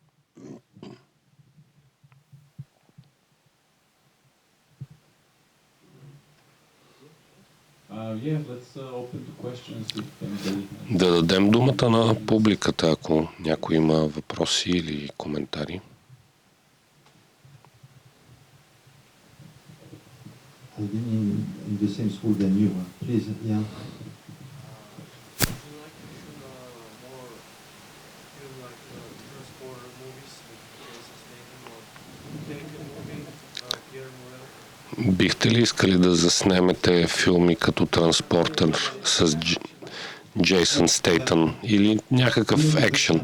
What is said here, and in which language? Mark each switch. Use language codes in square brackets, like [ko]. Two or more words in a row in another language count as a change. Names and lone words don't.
[bg] Да дадем думата на публиката, ако някой има въпроси или коментари. [en] I've been in the same school than you. Please, yeah. [bg] Бихте ли искали да заснемете филми като Транспортер с Джейсън Стейтън или някакъв екшън?